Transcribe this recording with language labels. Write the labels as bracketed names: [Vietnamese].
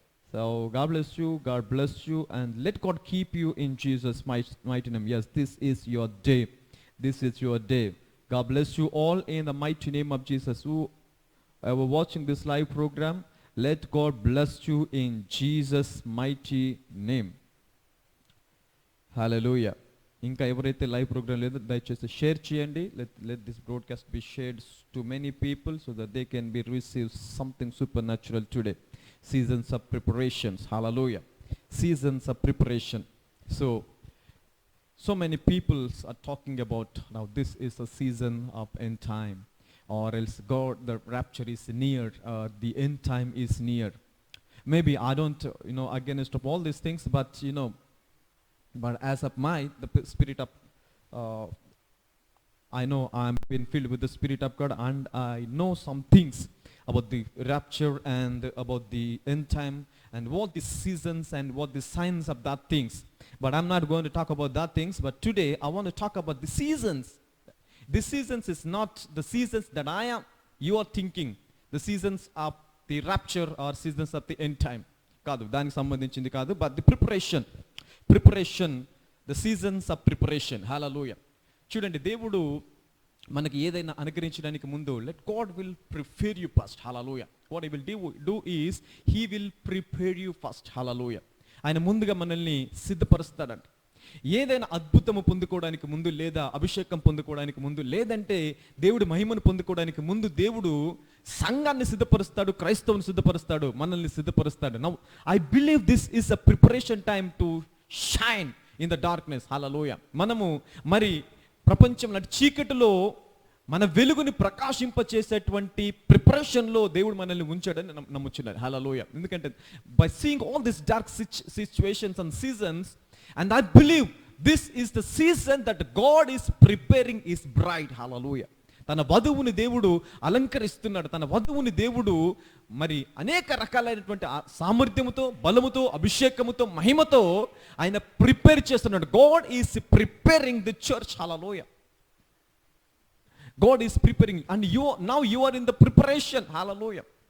[English] So God bless you, God bless you, and let God keep you in Jesus' mighty name. Yes, this is your day. This is your day. God bless you all in the mighty name of Jesus. Who are watching this live program, let God bless you in Jesus' mighty name. Hallelujah. [Telugu] ఇంకా ఎవరైతే live programme లేదో దయచేసి share చేయండి. [English] Let this broadcast be shared to many people so that they can be receive something supernatural today. Seasons of preparations. Hallelujah. Seasons of preparation. So many people are talking about now this is a season of end time, or else God, the rapture is near, the end time is near. Maybe I don't against of all these things, but but as of the spirit of I know I'm been filled with the Spirit of God, and I know some things about the rapture and about the end time and what the seasons and what the signs of that things. But I'm not going to talk about that things. But today I want to talk about the seasons. The seasons is not the seasons that you are thinking. The seasons of the rapture or seasons of the end time. [Telugu] కాదు, దానికి సంబంధించింది కాదు. [English] But the preparation, the seasons of preparation. Hallelujah. [Telugu] చూడండి, దేవుడు మనకి ఏదైనా అనుగ్రహించడానికి ముందు [English] let God will prepare you first. Hallelujah. What he will do is he will prepare you first. [Telugu] Hallelujah. ఆయన ముందుగా మనల్ని సిద్ధపరుస్తాడంట. ఏదైనా అద్భుతము పొందుకోవడానికి ముందు, లేదా అభిషేకం పొందుకోవడానికి ముందు, లేదంటే దేవుడి మహిమను పొందుకోవడానికి ముందు దేవుడు సంఘాన్ని సిద్ధపరుస్తాడు, క్రైస్తవుని సిద్ధపరుస్తాడు, మనల్ని సిద్ధపరుస్తాడు. [English] Now I believe this is a preparation time to shine in the darkness. Hallelujah. [Telugu] మనము మరి ప్రపంచంలో చీకటిలో మన వెలుగుని ప్రకాశింపచేసేటువంటి ప్రిపరేషన్లో దేవుడు మనల్ని ఉంచాడని నమ్ముచున్నారు. హల్లెలూయా. [English] ఎందుకంటే by seeing all this dark situations and seasons, and I believe this is the season that God is preparing his bride. Hallelujah. [Telugu] తన వధువుని దేవుడు అలంకరిస్తున్నాడు. తన వధువుని దేవుడు మరి అనేక రకాలైనటువంటి సామర్థ్యముతో, బలముతో, అభిషేకముతో, మహిమతో ఆయన ప్రిపేర్ చేస్తున్నాడు. [English] God is preparing the church. Hallelujah. God is preparing and you are in the preparation. Hallelujah.